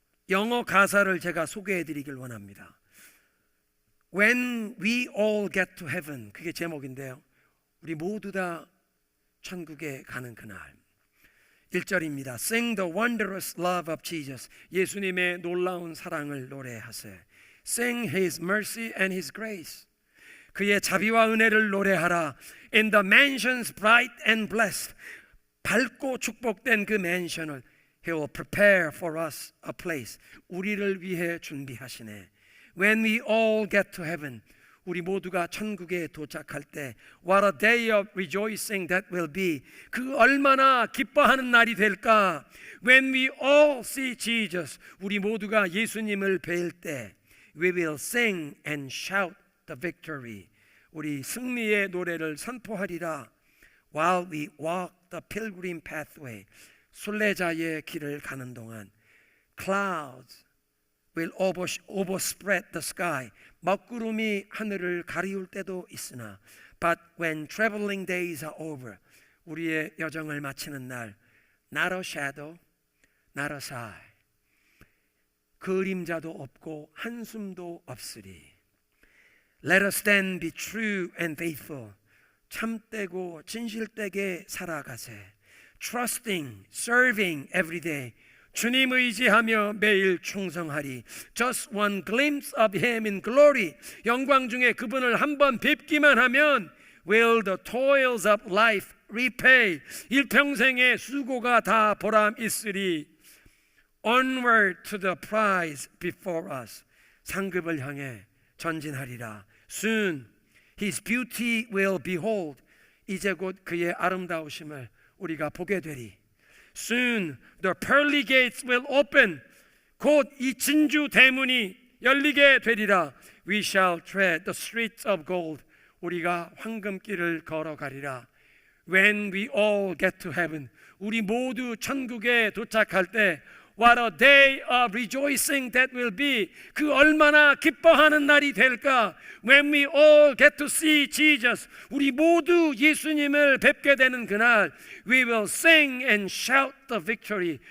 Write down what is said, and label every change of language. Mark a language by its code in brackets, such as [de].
[ko] 영어 가사를 제가 소개해 드리길 원합니다. [en] When we all get to heaven, [ko] 그게 제목인데요, 우리 모두 다 천국에 가는 그날. [en] 1절입니다. Sing the wondrous love of Jesus. [ko] 예수님의 놀라운 사랑을 노래하세. [en] Sing His mercy and His grace. [ko] 그의 자비와 은혜를 노래하라. [en] In the mansions bright and blessed. [ko] 밝고 축복된 그 맨션을 [en] He will prepare for us a place. [ko] 우리를 위해 준비하시네. [en] When we all get to heaven, [ko] 우리 모두가 천국에 도착할 때, [en] What a day of rejoicing that will be. [ko] 그 얼마나 기뻐하는 날이 될까. [en] When we all see Jesus, [ko] 우리 모두가 예수님을 뵐 때, [en] We will sing and shout the victory. [ko] 우리 승리의 노래를 선포하리라. [en] While we walk the pilgrim pathway, [ko] 순례자의 길을 가는 동안, [en] Clouds will overspread the sky. [ko] 먹구름이 하늘을 가리울 때도 있으나, [en] But when traveling days are over, [ko] 우리의 여정을 마치는 날, [en] Not a shadow, not a sigh. [ko] 그림자도 없고 한숨도 없으리. [en] Let us then be true and faithful. [ko] 참되고 진실되게 살아가세. [en] Trusting, serving every day. [ko] 주님 의지하며 매일 충성하리. [en] Just one glimpse of Him in glory. [ko] 영광 중에 그분을 한번 뵙기만 하면 [en] Will the toils of life repay. [ko] 일평생의 수고가 다 보람 있으리. [en] Onward to the prize before us. [ko] 상급을 향해 전진하리라. [en] Soon His beauty will behold. [ko] 이제 곧 그의 아름다우심을 우리가 보게 되리. [en] Soon the pearly gates will open. [ko] 곧 이 진주 대문이 열리게 되리라. [en] We shall tread the streets of gold. [ko] 우리가 황금길을 걸어가리라. [en] When we all get to heaven. [ko] 우리 모두 천국에 도착할 때 [en] What a day of rejoicing that will be. [ko] 그 얼마나 기뻐하는 날이 될까. [en] When we all get to see Jesus. [ko] 우리 모두 예수님을 뵙게 되는 그날 [en] We will sing and shout the victory.